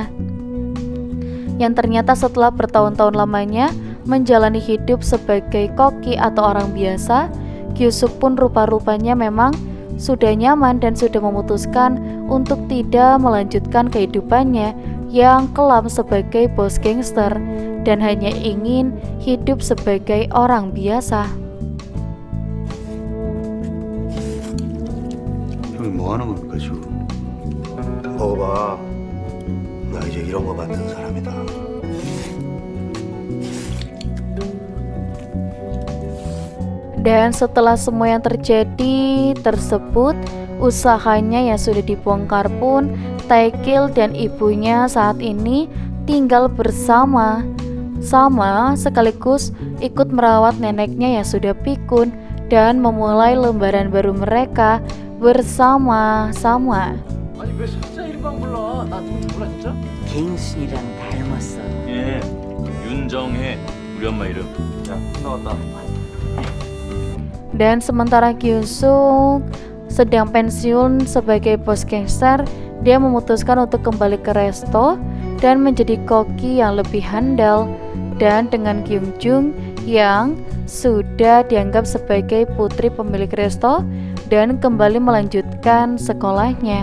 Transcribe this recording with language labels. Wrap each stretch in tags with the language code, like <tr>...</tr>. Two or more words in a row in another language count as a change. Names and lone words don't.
<id>Yang ternyata setelah bertahun-tahun lamanya menjalani hidup sebagai koki atau orang biasa, Gyosuk pun rupa-rupanya memang sudah nyaman dan sudah memutuskan untuk tidak melanjutkan kehidupannya yang kelam sebagai bos gangster dan hanya ingin hidup sebagai orang biasa.</id> <ko>형이 뭐 하는 겁니까 지금? 먹어봐. 나 이제 이런 거 만드는 사람이다.</ko> <id>Dan setelah semua yang terjadi tersebut, usahanya yang sudah dibongkar pun, Taekil dan ibunya saat ini tinggal bersama sekaligus ikut merawat neneknya yang sudah pikun dan memulai lembaran baru mereka bersama-sama.</id> <ko>아니 왜 진짜 이름만 몰라? 나 누군지 몰라 진짜? 개인순이랑 닮았어. 예, 윤정혜. 우리 엄마 이름. 야, 나왔다.</ko> <id>Dan sementara Kyusung sedang pensiun sebagai bos gangster, dia memutuskan untuk kembali ke resto dan menjadi koki yang lebih handal. Dan dengan Kyung yang sudah dianggap sebagai putri pemilik resto dan kembali melanjutkan sekolahnya.</id>